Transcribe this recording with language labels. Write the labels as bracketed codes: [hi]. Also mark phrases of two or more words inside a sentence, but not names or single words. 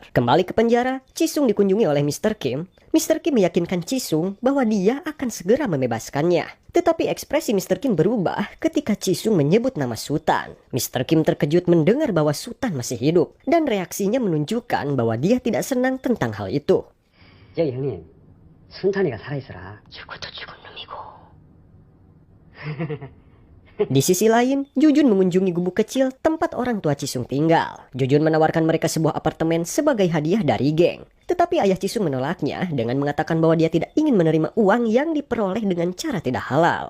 [id] Kembali ke penjara, Chi-sung dikunjungi oleh Mr. Kim. Mr. Kim meyakinkan Chi-sung bahwa dia akan segera membebaskannya. Tetapi ekspresi Mr. Kim berubah ketika Chi-sung menyebut nama Sutan. Mr. Kim terkejut mendengar bahwa Sutan masih hidup dan reaksinya menunjukkan bahwa dia tidak senang tentang hal itu. [ko] 저기 형님, 순탄이가 살아있어라. 죽어도 죽은 놈이고. [id] Di sisi lain, Jujun mengunjungi gubuk kecil tempat orang tua Chi-sung tinggal. Jujun menawarkan mereka sebuah apartemen sebagai hadiah dari geng. Tetapi ayah Chi-sung menolaknya dengan mengatakan bahwa dia tidak ingin menerima uang yang diperoleh dengan cara tidak halal.